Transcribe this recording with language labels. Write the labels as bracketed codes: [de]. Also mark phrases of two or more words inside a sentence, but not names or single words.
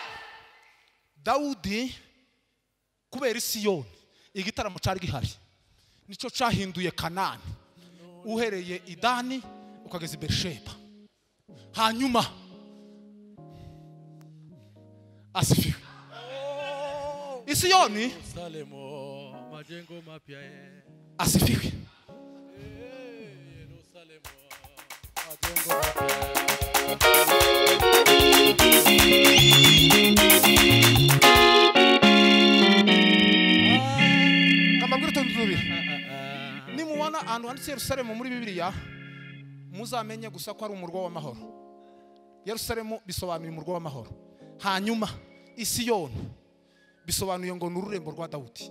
[rw] Dawudi kubera Siyoni igitaramo cyari gihari nico cahinduye Kanani uhereye Idani ukageza Bersheba. Hanyuma asifiwe. Siyoni [sw] Yerusalemu majengo mapya asifiwe. Yerusalemu majengo mapya. [rw] Nimubona ahantu handitse Yerusalemu muri Bibiliya muzamenye gusa ko ari umurwa w'amahoro. Yerusalemu bisobanuye umurwa w'amahoro. Hanyuma Siyoni bisobanuye ngo n'ururembo rwa Dawudi.